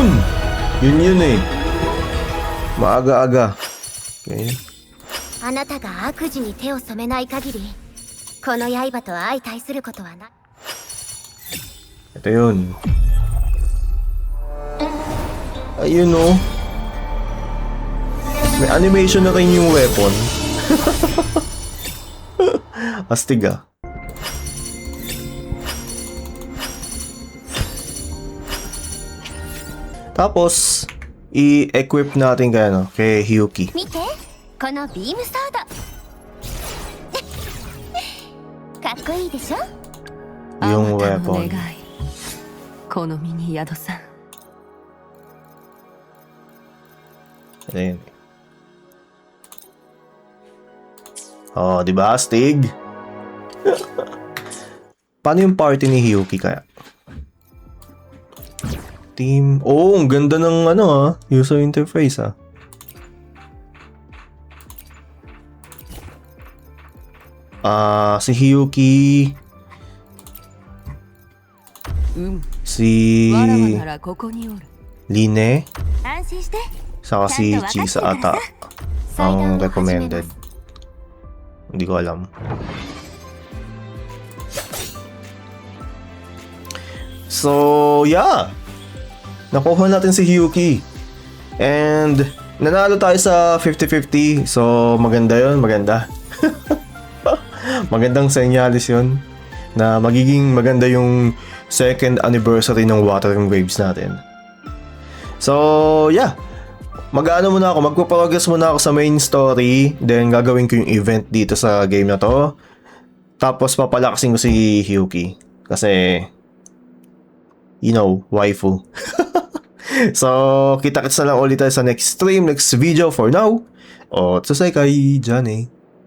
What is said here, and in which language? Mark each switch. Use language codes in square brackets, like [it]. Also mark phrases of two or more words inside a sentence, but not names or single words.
[tl] Yun eh. Maaga-aga. Okay. [ja] あなたが悪事に手を染めない限りこの刃と相対することはない。 [tl] Ito yun. Ayun oh. May animation na rin yung weapon. Astig ah. Tapos, i-equip natin kay, ano, kay Hyuki. [ja] 見てこのビームソードかっこいいでしょ。 [tl] Yung [ja] あまたの [tl] weapon. [ja] 願いこの身に宿さん。 [tl] Ito yun. Oh, di ba? Astig. Paano yung party ni Hyuki kaya? Team. Oh, ang ganda ng ano ah, [en] user interface [tl] ah. Si Hyuki, [ja] うん。 [tl] si [ja] わらわならここにおる。 [tl] Line, [ja] 安心して。 [tl] saka si Chisa ata ang recommended. Hindi ko alam. So, yeah. Nakuha natin si Hyuki. And nanalo tayo sa 50-50. So, maganda yun, maganda. Magandang senyales yun na magiging maganda yung second anniversary ng Wuthering Waves natin. So, yeah. Mag-ano muna ako, magpo-progress muna ako sa main story. Then, gagawin ko yung event dito sa game na to. Tapos, papalakasin ko si Hyuki. Kasi, [en] you know, waifu. [tl] So, kita-kits na lang ulit tayo sa [en] next stream, next video for now. [tl] Otsusekai, Jane.